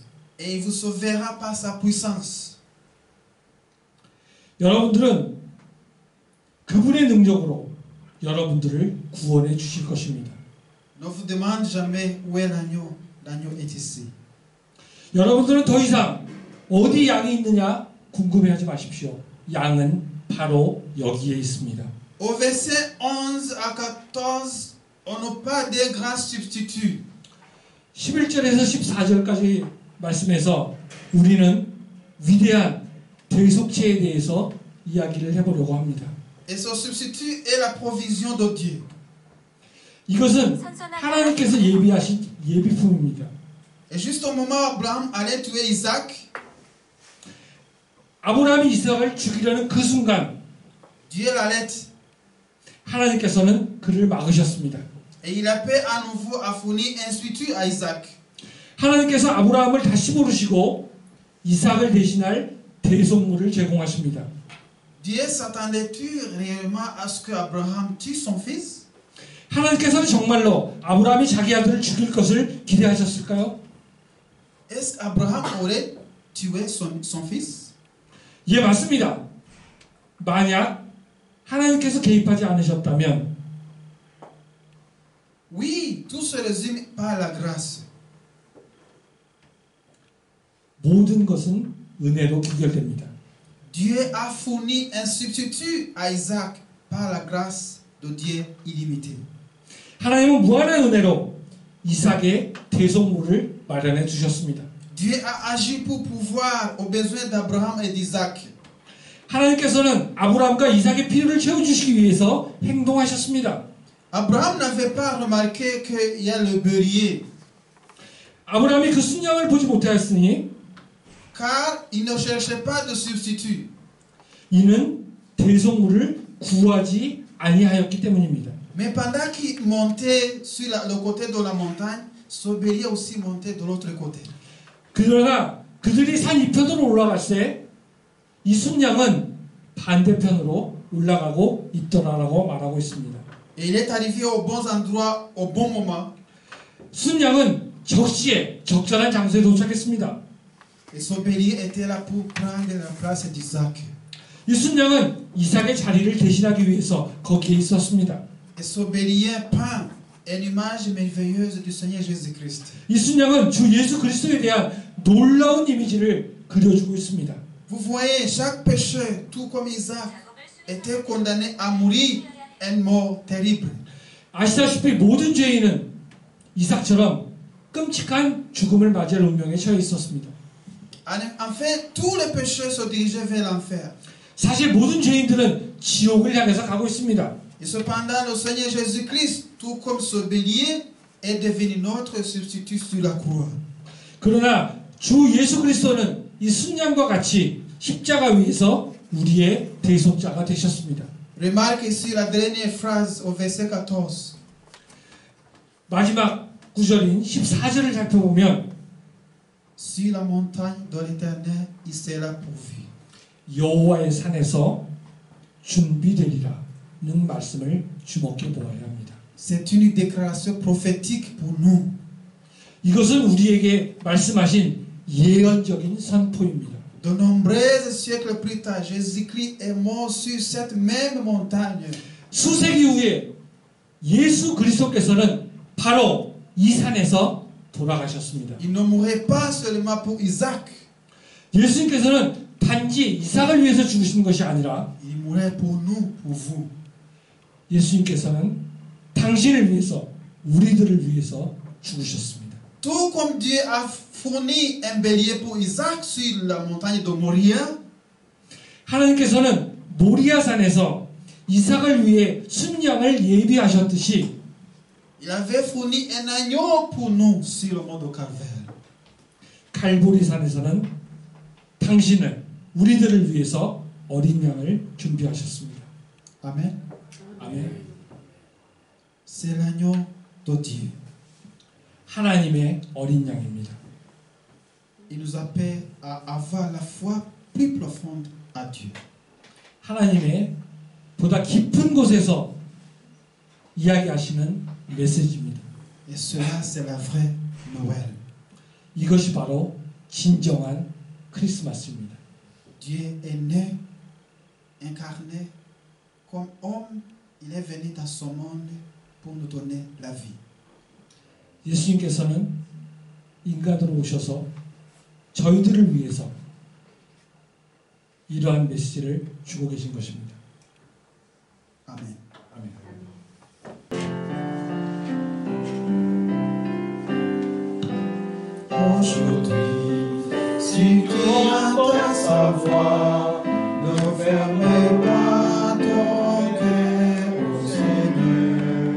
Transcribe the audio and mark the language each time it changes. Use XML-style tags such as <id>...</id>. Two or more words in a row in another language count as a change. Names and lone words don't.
<fr>Et il vous sauvera par sa puissance.</fr> <ko>여러분들은 그분의 능력으로 여러분들을 구원해 주실 것입니다.</ko> <fr>Ne vous demande jamais où est l'agneau. L'agneau est ici.</fr> <ko>여러분들은 더 이상 어디 양이 있느냐 궁금해하지 마십시오. 양은 바로 여기에 있습니다.</ko> <fr>Au verset 11 à 14, on n'a pas de grands substituts.</fr> <ko>11절에서 14절까지 말씀에서 우리는 위대한 대속체에 대해서 이야기를 해보려고 합니다.</ko> <fr>Et son substitut est la provision de Dieu.</fr> <ko>이것은 하나님께서 예비하신 예비품입니다.</ko> <fr>Et juste au moment où Abraham allait tuer Isaac,</fr> <ko>아브라함이 이삭을 죽이려는 그 순간</ko> <fr>Dieu l'arrête.</fr> <ko>하나님께서는 그를 막으셨습니다.</ko> <fr>Et il appelle à nouveau à fournir un substitut à Isaac.</fr> <ko>하나님께서 아브라함을 다시 부르시고 이삭을 대신할 대속물을 제공하십니다.</ko> <fr>Dieu s'attendait-il réellement à ce que Abraham tue son fils?</fr> <ko>하나님께서는 정말로 아브라함이 자기 아들을 죽일 것을 기대하셨을까요?</ko> <fr>Est-ce qu'Abraham aurait tué son fils?</fr> <ko>예, 맞습니다. 만약 하나님께서 개입하지 않으셨다면</ko> <fr>Oui, tout se résume par la grâce.</fr> <ko>모든 것은 은혜로 귀결됩니다.</ko> <fr>Dieu a fourni un substitut à Isaac par la grâce de Dieu illimitée.</fr> <ko>하나님은 무한한 은혜로 이삭의 대속물을 마련해 주셨습니다.</ko> <fr>Dieu a agi pour pouvoir aux besoins d'Abraham et d'Isaac.</fr> <ko>하나님께서는 아브라함과 이삭의 필요를 채워주시기 위해서 행동하셨습니다.</ko> <fr>Abraham n'avait pas remarqué qu'il y a le bélier,</fr> <ko>아브라함이 그 순양을 보지 못하였으니</ko> <fr>car il ne cherchait pas de substitut.</fr> <ko>이는 대속물을 구하지 아니하였기 때문입니다.</ko> <fr>Mais pendant qu'il montait sur le côté de la montagne, ce bélier aussi montait de l'autre côté.</fr> <ko>그러나 그들이 산 이편으로 올라갈 때 이 순양은 반대편으로 올라가고 있더라라고 말하고 있습니다.</ko> <fr>Et il est arrivé aux bons endroits au bon moment.</fr> <ko>순양은 적시에 적절한 장소에 도착했습니다.</ko> <fr>Et ce bélier était là pour prendre la place d'Isaac.</fr> <ko>이 순양은 이삭의 자리를 대신하기 위해서 거기에 있었습니다.</ko> <fr>Et ce bélier peint une image merveilleuse du Seigneur Jésus-Christ.</fr> <ko>이 순양은 주 예수 그리스도에 대한 놀라운 이미지를 그려주고 있습니다.</ko> <fr>Vous voyez, chaque pécheur, tout comme Isaac, était condamné à mourir une mort terrible.</fr> <ko>아시다시피 모든 죄인은 이삭처럼 끔찍한 죽음을 맞이할 운명에 처해 있었습니다.</ko> <fr>Enfin, tous les pécheurs se dirigeaient vers l'enfer.</fr> <ko>사실 모든 죄인들은 지옥을 향해서 가고 있습니다.</ko> <fr>Et cependant, le Seigneur Jésus-Christ, tout comme ce bélier, est devenu notre substitut sur la croix.</fr> <ko>그러나 주 예수 그리스도는 이 순양과 같이 십자가 위에서 우리의 대속자가 되셨습니다.</ko> <fr>Remarque ici la dernière phrase au verset 14.</fr> <ko>마지막 구절인 14절을 살펴보면</ko> <fr>Sur la montagne de l'Éternel, il sera pourvu.</fr> <ko>여호와의 산에서 준비되리라는 말씀을 주목해 보아야 합니다.</ko> <fr>C'est une déclaration prophétique pour nous.</fr> <ko>이것은 우리에게 말씀하신 예언적인 선포입니다.</ko> <fr>De nombreux siècles plus tard, Jésus-Christ est mort sur cette même montagne.</fr> <ko>수세기 후에 예수 그리스도께서는 바로 이 산에서 돌아가셨습니다.</ko> <fr>Il ne mourrait pas seulement pour Isaac.</fr> <ko>예수님께서는 단지 이삭을 위해서 죽으신 것이 아니라</ko> <fr>Il mourrait pour nous, pour vous.</fr> <ko>예수님께서는 당신을 위해서 우리들을 위해서 죽으셨습니다.</ko> <fr>Tout comme Dieu a fourni un bélier pour Isaac sur la montagne de Moria,</fr> <ko>하나님께서는 모리아산에서 이삭을 위해 순양을 예비하셨듯이</ko> <fr>il avait fourni un agneau pour nous sur le mont de Calvaire.</fr> <ko>갈보리산에서는 당신을 우리들을 위해서 어린 양을 준비하셨습니다.</ko> <fr>Amen.</fr> <ko>아멘.</ko> <fr>C'est l'agneau de Dieu.</fr> <ko>하나님의 어린 양입니다.</ko> <fr>Il nous appelle à avoir la foi plus profonde à Dieu.</fr> <ko>하나님의 보다 깊은 곳에서 이야기하시는 메시지입니다.</ko> <fr>Et cela, c'est la vraie Noël.</fr> <ko>이것이 바로 진정한 크리스마스입니다.</ko> <fr>Dieu est né incarné comme homme, il est venu dans ce monde pour nous donner la vie.</fr> <ko>예수님께서는 인간으로 오셔서 저희들을 위해서 이러한 메시지를 주고 계신 것입니다.</ko> <fr>Amen.</fr> <ko>아멘.</ko> <fr>Aujourd'hui, si tu entends sa voix, ne ferme pas ton cœur au Seigneur.</fr>